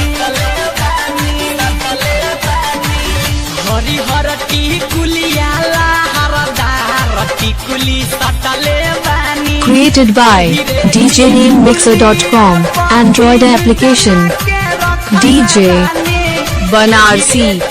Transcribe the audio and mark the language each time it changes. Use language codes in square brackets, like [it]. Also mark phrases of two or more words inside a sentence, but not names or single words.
[bho] हरिहर टिकुलिया हरदार टिकुली सटले बानी। [en] Created by djnamemixer.com Android application। [bho] DJ बनारसी।